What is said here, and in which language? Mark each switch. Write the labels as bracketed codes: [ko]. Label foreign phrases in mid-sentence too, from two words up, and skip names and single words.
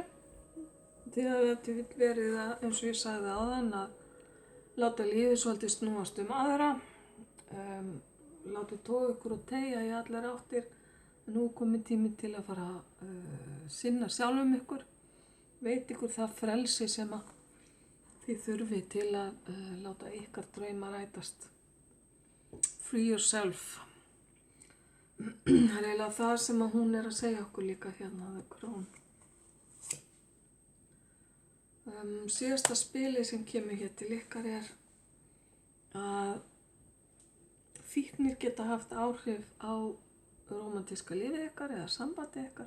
[is] Þegar þetta vill verið að, eins og ég sagði áðan, að láta lífið svolítið snúast aðra. Láta toga ykkur og teygja í allar áttir. Nú er komið tími til að fara að sinna sjálfum ykkur. Veit ykkur það frelsi sem að þið þurfi til að láta ykkar drauma rætast. [en] Free yourself. [is] Það er eiginlega það sem að hún er að segja okkur líka hérna, The Crown. Síðasta spili sem kemur hér til ykkar er að fíknir geta haft áhrif á rómantíska lífið ykkar eða sambandi ykkar.